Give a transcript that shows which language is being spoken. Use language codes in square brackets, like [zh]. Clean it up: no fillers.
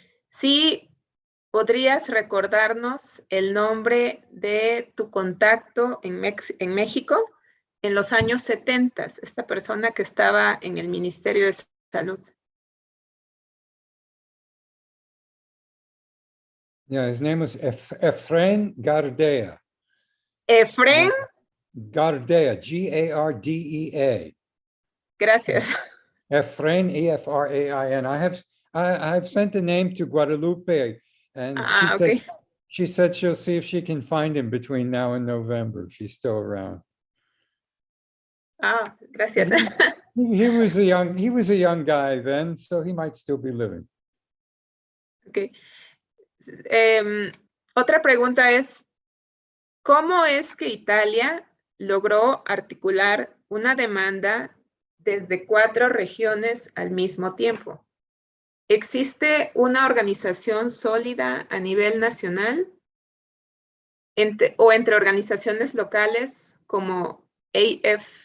[es] ¿Sí podrías recordarnos el nombre de tu contacto en México en los años 70, esta persona que estaba en el Ministerio de Salud? [en] Yeah, his name was Efrain Gardea. Efrain Gardea, Gardea. [es] Gracias. Efrain, Efrain. [en] I've sent a name to Guadalupe, and she said she'll see if she can find him between now and November, if he's still around. [es] Ah, gracias. [en] He was a young guy then, so he might still be living. Okay. [es] Otra pregunta es, ¿cómo es que Italia logró articular una demanda desde 4 regiones al mismo tiempo? ¿Existe una organización sólida a nivel nacional o entre organizaciones locales como AFEVA?